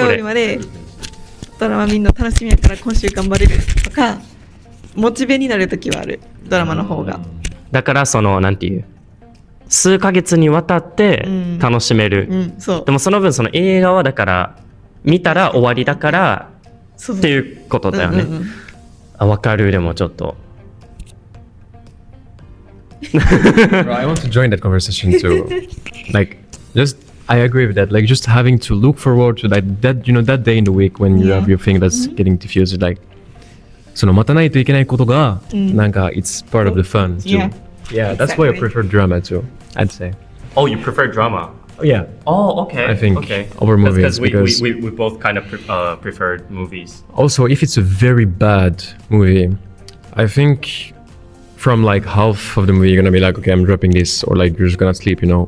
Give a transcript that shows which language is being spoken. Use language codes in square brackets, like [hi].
[ja] 火曜日までドラマ見るの楽しみやから今週頑張れるとか、モチベになるときはある、ドラマの方が。だからそのなんていう、数ヶ月にわたって楽しめる。でもその分その映画はだから見たら終わりだからっていうことだよね。わかる。でもちょっと。 [en] Bro, I want to join that conversation too. Like, I agree with that. Like, just having to look forward to that you know, that day in the week when you have your thing that's getting diffused. [ja] Like, その待たないといけないことが、なんか [en] it's part of the fun too. Yeah, that's why I prefer drama too, I'd say. Oh, you prefer drama? Yeah. Oh, okay. I think over movies because we both kind of preferred movies. Also, if it's a very bad movie, I think from like half of the movie you're gonna be like, okay, I'm dropping this, or like you're just gonna sleep, you know.